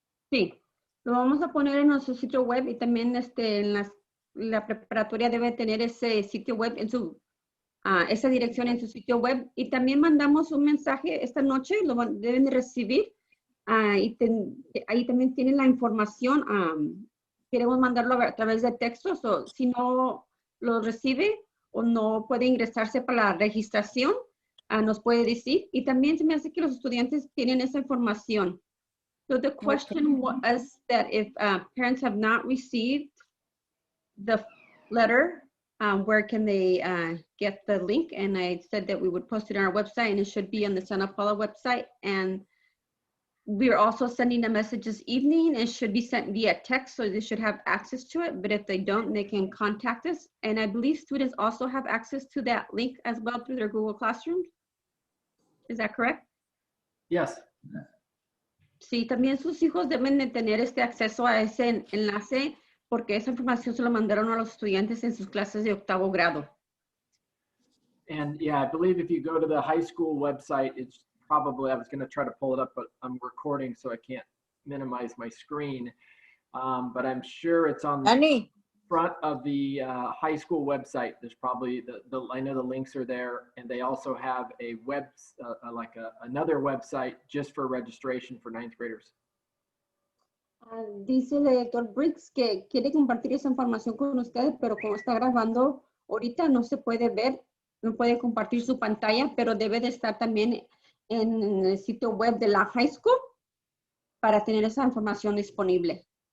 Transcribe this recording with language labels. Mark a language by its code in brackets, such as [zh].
[es] Sí, lo vamos a poner en nuestro sitio web y también la preparatoria debe tener ese sitio web en esa dirección en su sitio web y también mandamos un mensaje esta noche, lo deben de recibir ahí también tienen la información, queremos mandarlo a través de textos o si no lo recibe o no puede ingresarse para la registración, nos puede decir y también se me hace que los estudiantes tienen esa información. [en] So the question was that if parents have not received the letter, where can they get the link? And I said that we would post it on our website and it should be on the Santa Paula website. And we're also sending a message this evening. It should be sent via text, so they should have access to it. But if they don't, they can contact us. And I believe students also have access to that link as well through their Google Classroom. Is that correct? Yes. [es] Sí, también sus hijos deben de tener acceso a ese enlace porque esa información se lo mandaron a los estudiantes en sus clases de 8º grado. [en] And yeah, I believe if you go to the high school website, it's probably, I was going to try to pull it up, but I'm recording, so I can't minimize my screen. But I'm sure it's on the front of the high school website. There's probably I know the links are there, and they also have a another website just for registration for 9th graders. [es] Dice el director Briggs que quiere compartir esa información con ustedes, pero como está grabando ahorita no se puede ver, no puede compartir su pantalla, pero debe de estar también en el sitio web de la high school para tener esa información disponible.